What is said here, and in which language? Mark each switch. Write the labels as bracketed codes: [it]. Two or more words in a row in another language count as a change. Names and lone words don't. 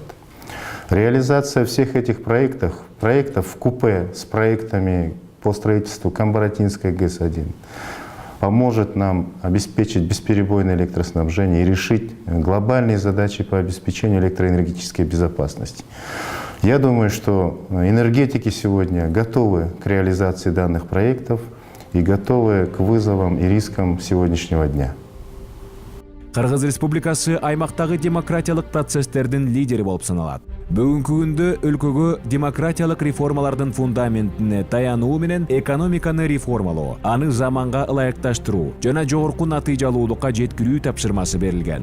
[ru] Реализация всех этих проектов в купе с проектами по строительству Камбаратинской ГЭС-1 поможет нам обеспечить бесперебойное электроснабжение и решить глобальные задачи по обеспечению электроэнергетической безопасности. Я думаю, что энергетики сегодня готовы к реализации данных проектов и готовы к вызовам и рискам сегодняшнего дня. [ky] Кыргыз Республикасы аймактагы демократиялык процесстердин лидери болуп саналат. Бүгүнкү күндө өлкөгө демократиялык реформалардын фундаментине таянуу менен экономиканы реформалоо, аны заманга ылайыкташтыруу жана жогорку натыйжалуулукка жеткирүү тапшырмасы берилген.